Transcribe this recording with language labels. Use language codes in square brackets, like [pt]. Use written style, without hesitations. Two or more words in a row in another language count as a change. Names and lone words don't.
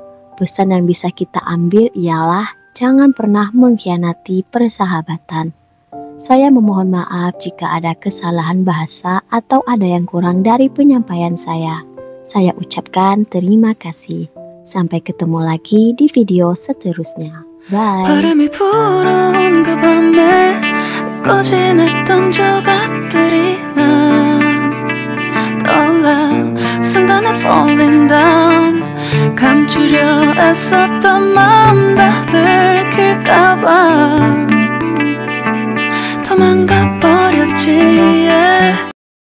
[id] Pesan yang bisa kita ambil ialah jangan pernah mengkhianati persahabatan. Saya memohon maaf jika ada kesalahan bahasa atau ada yang kurang dari penyampaian saya. Saya ucapkan terima kasih. Sampai ketemu lagi di video seterusnya. Bye. [ko] 바람이 불어온 그 밤에 잊고 지냈던 조각들이 난 떠올라 순간에 [en] falling down [ko] 감추려 애썼던 마음 다 들킬까봐 도망가 버렸지 yeah.